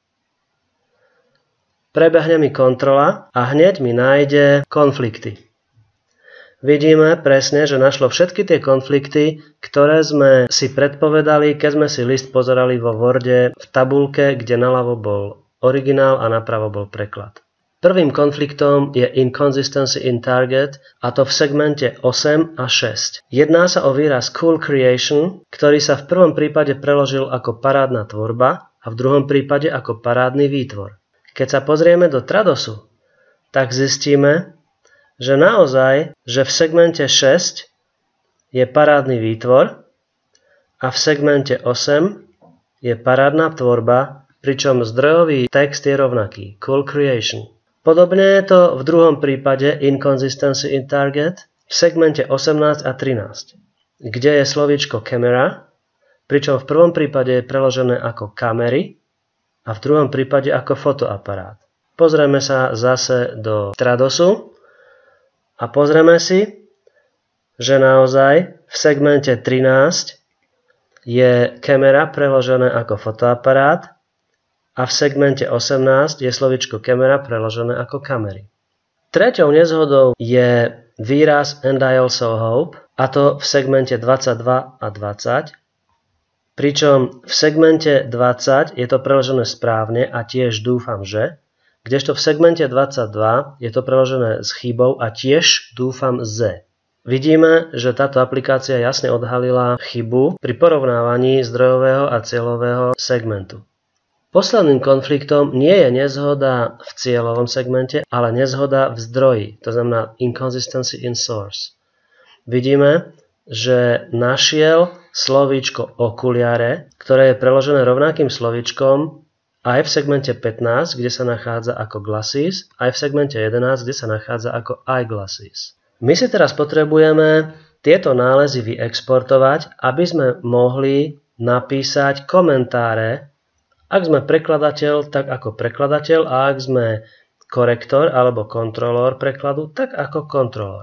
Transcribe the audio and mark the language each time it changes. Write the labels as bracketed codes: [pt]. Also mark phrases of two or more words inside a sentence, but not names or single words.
[sk] Prebehne mi kontrola a hneď mi nájde konflikty. Vidíme presne, že našlo všetky tie konflikty, ktoré sme si predpovedali, keď sme si list pozerali vo Worde v tabuľke, kde naľavo bol originál a napravo bol preklad. Prvým konfliktom je [en] inconsistency in target, [sk] a to v segmente 8 a 6. Jedná sa o výraz [en] cool creation, [sk] ktorý sa v prvom prípade preložil ako parádna tvorba a v druhom prípade ako parádny výtvor. Keď sa pozrieme do Tradosu, tak zistíme, že naozaj, že v segmente 6 je parádny výtvor a v segmente 8 je parádna tvorba, pričom zdrojový text je rovnaký, [en] cool creation. [sk] Podobne je to v druhom prípade [en] inconsistency in target [sk] v segmente 18 a 13, kde je slovíčko camera, pričom v prvom prípade je preložené ako kamery a v druhom prípade ako fotoaparát. Pozrieme sa zase do Tradosu a pozrieme si, že naozaj v segmente 13 je kamera preložené ako fotoaparát a v segmente 18 je slovíčko kamera preložené ako kamery. Treťou nezhodou je výraz [en] and I also hope, [sk] a to v segmente 22 a 20, pričom v segmente 20 je to preložené správne a tiež dúfam, že, kdežto v segmente 22 je to preložené s chybou a tiež dúfam, že. Vidíme, že táto aplikácia jasne odhalila chybu pri porovnávaní zdrojového a cieľového segmentu. Posledným konfliktom nie je nezhoda v cieľovom segmente, ale nezhoda v zdroji, to znamená [en] inconsistency in source. [sk] Vidíme, že našiel slovíčko okuliare, ktoré je preložené rovnakým slovíčkom aj v segmente 15, kde sa nachádza ako glasses, aj v segmente 11, kde sa nachádza ako eyeglasses. My si teraz potrebujeme tieto nálezy vyexportovať, aby sme mohli napísať komentáre, ak sme prekladateľ, tak ako prekladateľ, a ak sme korektor alebo kontrolór prekladu, tak ako kontrolór.